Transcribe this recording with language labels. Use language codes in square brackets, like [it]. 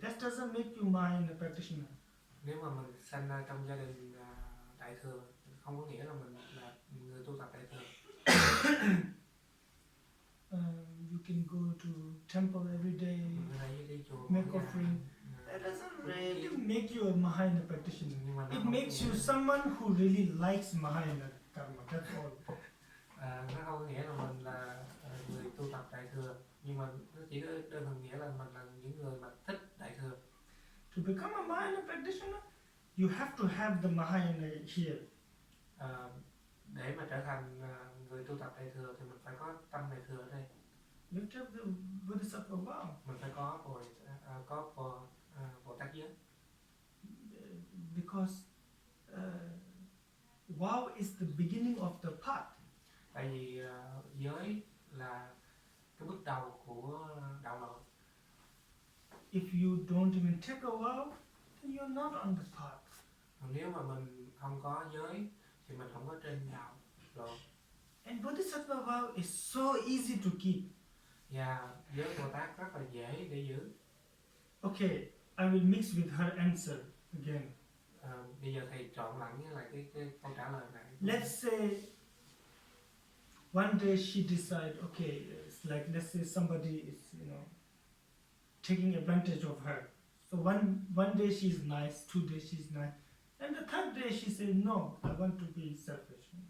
[en] That doesn't make you Mahayana practitioner. [vi] Nếu mà mình sanh ra trong gia đình đại thừa, không có nghĩa là mình là người tu tập đại thừa. [en] You can go to temple every day, make offering. That doesn't really make you a Mahayana practitioner. It makes you someone who really likes Mahayana karma. That's all. [vi] Nó không có nghĩa là mình là người tu tập đại thừa, nhưng mà nó chỉ có đơn thuần nghĩa là mình là những người mà thích đại thừa. [en] To become a Mahayana practitioner, you have to have the Mahayana here. [vi] Để mà trở thành người tu tập đại thừa thì mình phải có tâm đại thừa ở đây. [en] You have to have the Bodhisattva vow. [vi] Mình phải có Bồ Tát giới. [en] Because vow is the beginning of the path. [vi] Tại vì giới là cái bước đầu của đạo lộ. [en] If you don't even take a vow, then you're not on the path. [vi] Nếu mà mình không có giới thì mình không có trên đạo lộ. [en] And Bodhisattva vow is so easy to keep. [vi] Và giới Bồ Tát rất là dễ để giữ. [en] Okay, I will mix with her answer again. [vi] Bây giờ thầy trộn lẫn với lại cái câu trả lời này. [en] Let's say one day she decide, okay, it's like let's say somebody is, taking advantage of her. So one day she's nice, 2 days she's nice, and the third day she says, no, I want to be selfish.